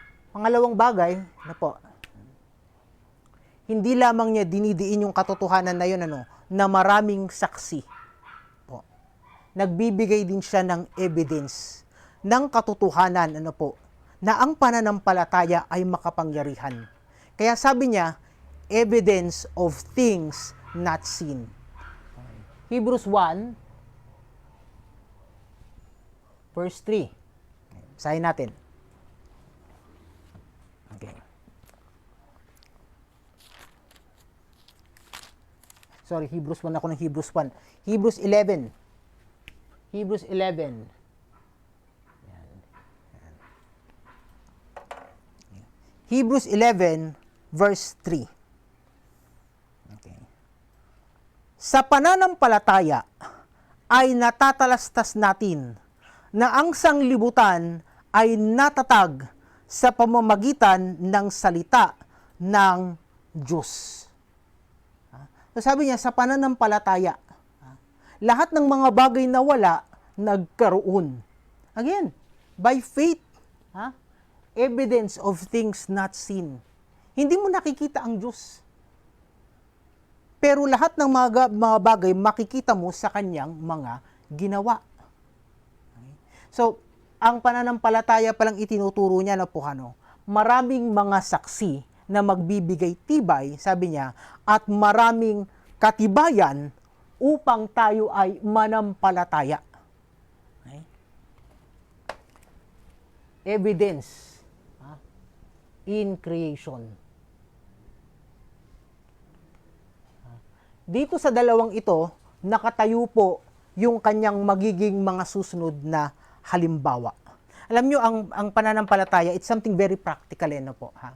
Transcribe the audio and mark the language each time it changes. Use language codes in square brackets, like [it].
[tl] Pangalawang bagay, na po, hindi lamang niya dinidiin yung katotohanan na yun, na maraming saksi. Po. Nagbibigay din siya ng evidence, ng katotohanan, na ang pananampalataya ay makapangyarihan. Kaya sabi niya, [en] evidence of things not seen. Hebrews 1, verse 3. [tl] Basahin natin. [en] Okay. Sorry, Hebrews 1 ako ng Hebrews 1. Hebrews 11. Hebrews 11. Yan. Hebrews 11, verse 3. Okay. [tl] Sa pananampalataya ay natatalastas natin na ang sanglibutan ay natatag sa pamamagitan ng salita ng Diyos. So sabi niya, sa pananampalataya, lahat ng mga bagay na wala, nagkaroon. [en] Again, by faith, evidence of things not seen. [tl] Hindi mo nakikita ang Diyos. Pero lahat ng mga bagay, makikita mo sa kanyang mga ginawa. Okay? So, ang pananampalataya palang itinuturo niya na po, maraming mga saksi na magbibigay tibay, sabi niya, at maraming katibayan upang tayo ay manampalataya. Okay? [en] Evidence in creation. [tl] Dito sa dalawang ito, nakatayo po yung kanyang magiging mga susunod na halimbawa. Alam nyo, ang pananampalataya, [en] it's something very practical, [tl] po.